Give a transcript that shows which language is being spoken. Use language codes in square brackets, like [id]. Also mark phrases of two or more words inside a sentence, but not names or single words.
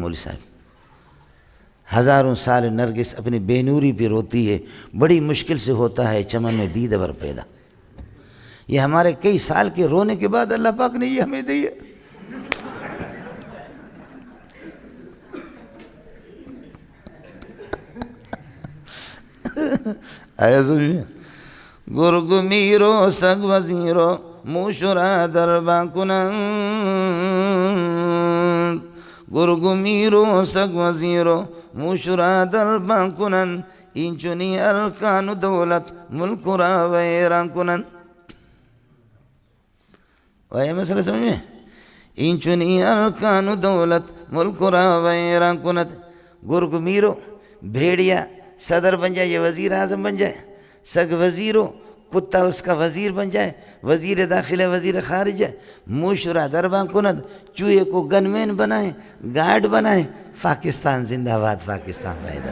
[ur] مولوی صاحب ہزاروں سال نرگس اپنی بے نوری پہ روتی ہے، بڑی مشکل سے ہوتا ہے چمن میں دیدور پیدا. یہ ہمارے کئی سال کے رونے کے بعد اللہ پاک نے یہ ہمیں دی ہے. آیا سمجھے؟ [fa] گرگ میرو سگ وزیرو موشرا دربا کنند، گرگ میرو سگ وزیرو موشرا دربا کنند، این چنی ارکان دولت ملک را ویران کنند. [ur] وہی مسئلہ سمجھ میں؟ [fa] این چنی ارکان دولت ملک را ویران کنند. گرگ میرو [ur] بھیڑیا صدر بن جائے، یہ وزیر اعظم بن جائے. [fa] سگ وزیرو [ur] کتا اس کا وزیر بن جائے، وزیر داخلہ وزیر خارجہ. [fa] موشرا درباں کند، [ur] چوہے کو گن مین بنائیں، گارڈ بنائیں. پاکستان زندہ باد، پاکستان پیدا.